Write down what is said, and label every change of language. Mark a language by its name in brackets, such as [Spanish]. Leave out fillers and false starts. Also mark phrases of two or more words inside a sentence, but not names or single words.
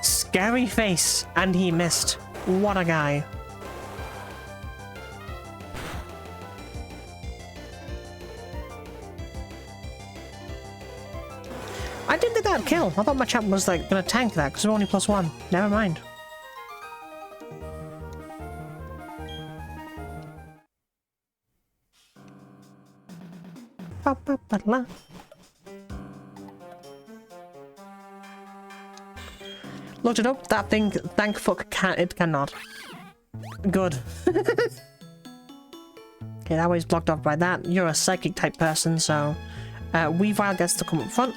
[English] scary face, and he missed. What a guy. I didn't think that'd kill. I thought my champ was like gonna tank that because we're only +1. Never mind. Ba-ba-ba-la. Looked it up. That thing, thank fuck, it cannot. Good. Okay, that way's blocked off by that. You're a psychic type person, so Weavile gets to come up front.